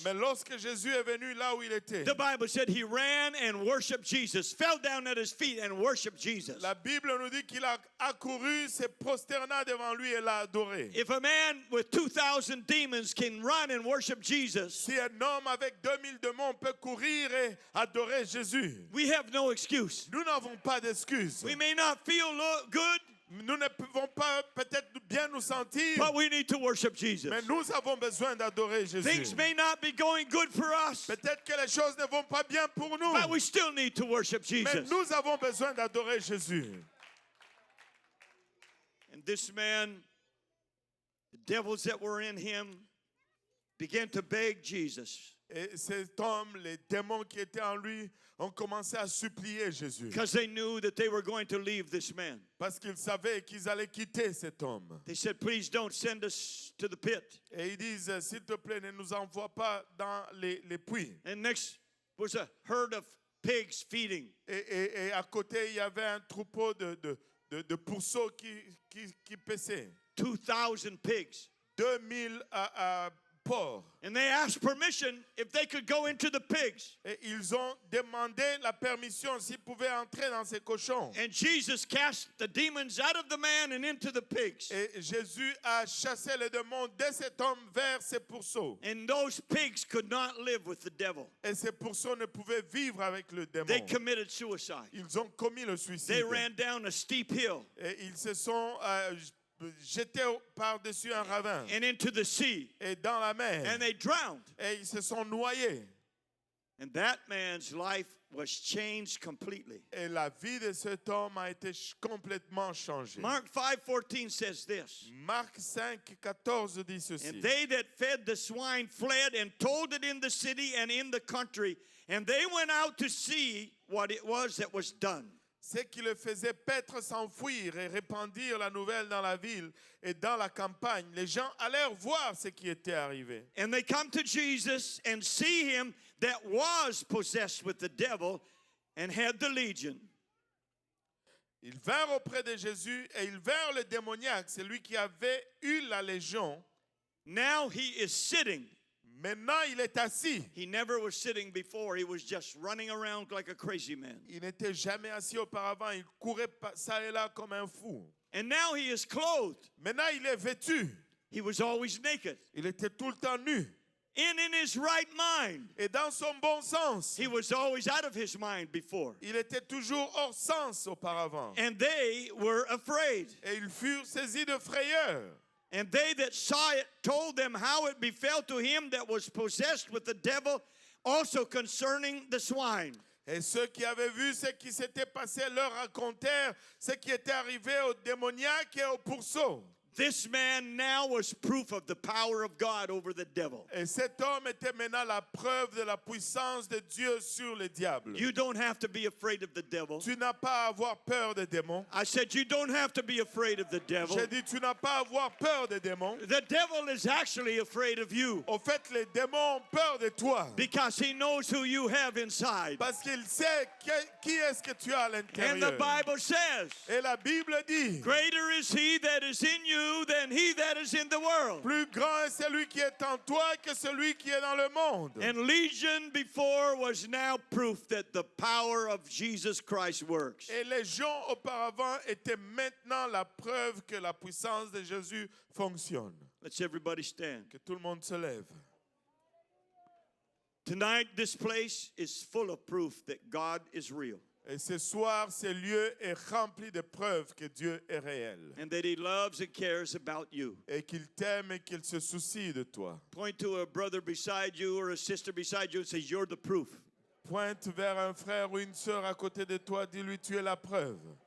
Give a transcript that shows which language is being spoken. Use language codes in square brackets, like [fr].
[fr] Mais lorsque Jésus est venu là où il était, [en] the Bible said he ran and worshiped Jesus, fell down at his feet and worshiped Jesus. [fr] la Bible nous dit qu'il a accouru, s'est prosterna devant lui et l'a adoré. [en] If a man with 2,000 demons can run and worship Jesus, [fr] Si un homme avec 2000 démons peut courir et adorer Jésus, [en] we have no excuse. [fr] nous n'avons pas d'excuses. [en] We may not feel good, [fr] Nous ne pouvons pas peut-être bien nous sentir, [en] but we need to worship Jesus. [fr] mais nous avons besoin d'adorer Jésus. [en] Things may not be going good for us, [fr] Peut-être que les choses ne vont pas bien pour nous, [en] but we still need to worship [fr] mais [en] Jesus. [fr] nous avons besoin d'adorer Jésus. [en] And this man, the devils that were in him, began to beg Jesus [fr] Et cet homme, les démons qui étaient en lui, ont commencé à supplier Jésus. [en] because they knew that they were going to leave this man. [fr] Parce qu'ils savaient qu'ils allaient quitter cet homme. [en] They said, please don't send us to the pit. [fr] Et ils disent, s'il te plaît, ne nous envoie pas dans les puits. [en] And next was a herd of pigs feeding. [fr] Et à côté, il y avait un troupeau de pourceaux qui paissaient. [en] 2,000 pigs. [fr] 2000 porcs. [en] And they asked permission if they could go into the pigs. [fr] Et ils ont demandé la permission s'ils pouvaient entrer dans ces cochons. [en] And Jesus cast the demons out of the man and into the pigs. [fr] Et Jésus a chassé les démons de cet homme vers ces pourceaux. [en] And those pigs could not live with the devil. [fr] Et ces pourceaux ne pouvaient vivre avec le démon. [en] They committed suicide. [fr] Ils ont commis le [en] They [fr] suicide. [en] ran down a steep hill [fr] Et ils se sont jetés par-dessus un ravin [en] and into the sea, [fr] et dans la mer. [en] and they drowned. [fr] Et ils se sont noyés. [en] And that man's life was changed completely. [fr] Et la vie de cet homme a été complètement changée. [en] Mark 5:14 says this. [fr] Marc 5:14 dit ceci. [en] And they that fed the swine fled and told it in the city and in the country, and they went out to see what it was that was done. [fr] Ceux qui le faisaient paître s'enfuir et répandirent la nouvelle dans la ville et dans la campagne. Les gens allèrent voir ce qui était arrivé. [en] And they come to Jesus and see him that was possessed with the devil and had the legion. [fr] Ils vinrent auprès de Jésus et ils vinrent le démoniaque, celui qui avait eu la légion. [en] Now he is sitting. [fr] Maintenant, il est assis. [en] He never was sitting before. He was just running around like a crazy man. [fr] Il n'était jamais assis auparavant. Il courait ça et là comme un fou. [en] And now he is clothed. [fr] Maintenant, il est vêtu. [en] He was always naked. [fr] Il était tout le temps nu. [en] And in his right mind. [fr] Et dans son bon sens. [en] He was always out of his mind before. [fr] Il était toujours hors sens auparavant. [en] And they were afraid. [fr] Et ils furent saisis de frayeur. [en] And they that saw it told them how it befell to him that was possessed with the devil, also concerning the swine. [fr] Et ceux qui avaient vu ce qui s'était passé leur racontèrent ce qui était arrivé aux démoniaques et aux pourceaux. [en] This man now was proof of the power of God over the devil. [fr] Et cet homme était maintenant la preuve de la puissance de Dieu sur le diable. [en] You don't have to be afraid of the devil. [fr] Tu n'as pas à avoir peur des démons. [en] I said you don't have to be afraid of the devil. [fr] J'ai dit tu n'as pas à avoir peur des démons. [en] The devil is actually afraid of you [fr] Au fait, les démons ont peur de toi. [en] because he knows who you have inside. [fr] Parce qu'il sait qui est-ce que tu as à [en] And the [fr] l'intérieur. [en] Bible says, [fr] Et la Bible dit, [en] greater is he that is in you you than he that is in the world. [fr] Plus grand est celui qui est en toi que celui qui est dans le monde. [en] And Legion before was now proof that the power of Jesus Christ works. [fr] Et Légion auparavant était maintenant la preuve que la puissance de Jésus fonctionne. [en] Let's everybody stand. [fr] Que tout le monde se lève. [en] Tonight, this place is full of proof that God is real [fr] Et ce soir, ce lieu est rempli de preuves que Dieu est réel. [en] and that he loves and cares about you. [fr] Et qu'il t'aime et qu'il se soucie de toi. [en] Point to a brother beside you or a sister beside you and say, you're the proof. [fr] Pointe vers un frère ou une sœur à côté de toi, dis-lui, tu es la preuve.